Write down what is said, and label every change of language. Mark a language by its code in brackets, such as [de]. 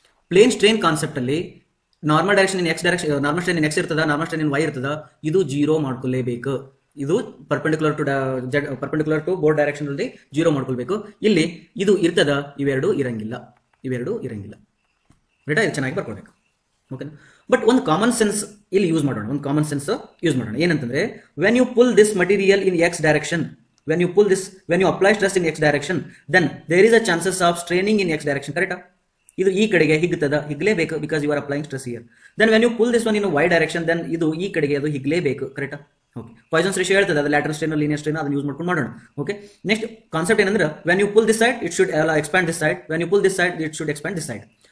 [kn] Plane strain concept ಅಲ್ಲಿ normal direction ಇನ್ X direction, normal strain ಇನ್ X ಇರ್ತದ, normal strain ಇನ್ Y ಇರ್ತದ, ಇದು 0 ಮಾಡ್ಕೊಳ್ಳೇಬೇಕು. ಇದು perpendicular to Z, perpendicular to board direction ಅಲ್ಲಿ 0 ಮಾಡ್ಕೊಳ್ಬೇಕು. ಇಲ್ಲಿ ಇದು ಇರ್ತದ, ಇವೆರಡು ಇರಂಗಿಲ್ಲ, ಇವೆರಡು ಇರಂಗಿಲ್ಲ. ರೈಟಾ? ಇದು ಚೆನ್ನಾಗಿ ಬರ್ಕೊಳ್ಬೇಕು. ಓಕೆ, ಬಟ್ ಒಂದು ಕಾಮನ್ ಸೆನ್ಸ್ ಇಲ್ಲಿ ಯೂಸ್ ಮಾಡೋಣ, ಒಂದು ಕಾಮನ್ ಸೆನ್ಸ್ ಯೂಸ್ ಮಾಡೋಣ. ಏನಂತಂದ್ರೆ, [en] When you pull this material in x direction, when you apply stress in x direction, then there is a chances of straining in x direction. [kn] ಕರೆಕ್ಟಾ? ಇದು ಈ ಕಡೆಗೆ ಹಿಗ್ತದ, ಹಿಗ್ಲೇಬೇಕು, [en] Because you are applying stress here. Then when you pull this one in y direction, then [kn] ಇದು ಈ ಕಡೆಗೆ ಅದು ಹಿಗ್ಲೇಬೇಕು. ಕರೆಕ್ಟಾ? [en] okay, [kn] Poisson's ratio ಹೇಳ್ತದೆ, ಅದು ಲ್ಯಾಟರಲ್ ಸ್ಟ್ರೈನ್ ಲೀನಿಯರ್ ಸ್ಟ್ರೈನ್, ಅದನ್ನ ಯೂಸ್ ಮಾಡ್ಕೊಂಡು ಮಾಡೋಣ. [en] Okay, next concept ಏನಂದ್ರೆ, when you pull this side it should expand this side, when you pull this side it should expand this side.